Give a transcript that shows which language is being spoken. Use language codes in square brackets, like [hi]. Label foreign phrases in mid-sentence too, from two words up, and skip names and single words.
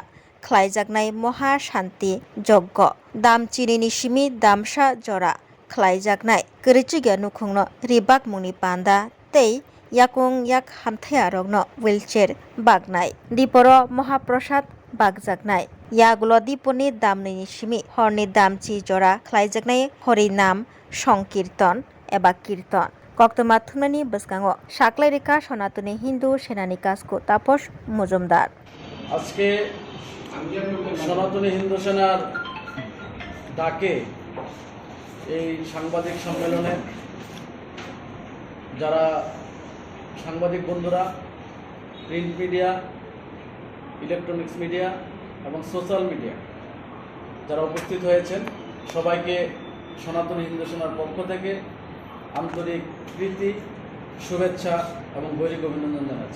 [trp] Khlaijaknai Moha Shanti Joggo Damchini Simi Damsa Jora Khlaijaknai Kirichiga Nukhungno Ribak Muni Panda Tei Yakung Yak Hamthearogno Wheelchair Bagnai Diporo Mohaprasad Bagjaknai Yagulo Diponi Damni Simi Horni Damchi Jora Khlaijaknai Hori Nam Sankirtan Eba Kirtan Koktoma Thunani Baskango Saklai Reka Sanatani Hindu Senani Kasko Taposh Mujumdar [bn] আজকে সনাতনী হিন্দু সেনার ডাকে এই সাংবাদিক সম্মেলনে যারা সাংবাদিক বন্ধুরা [en] print media electronics media [bn] এবং [en] social media [bn] যারা উপস্থিত হয়েছেন সবাইকে সনাতনী হিন্দু সেনার পক্ষ থেকে আন্তরিক প্রীতি শুভেচ্ছা এবং গৈরিক অভিনন্দন জানাচ্ছি।